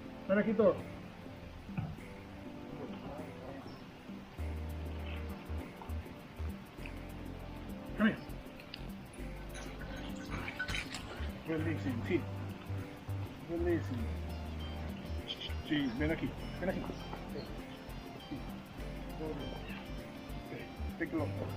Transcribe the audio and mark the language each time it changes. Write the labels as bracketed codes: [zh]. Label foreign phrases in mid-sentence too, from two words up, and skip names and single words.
[es] Ven aquí todo. [en] Come here. Releasing, [es] sí. Releasing. Sí, ven aquí, ven aquí. Sí. [en] Take a look.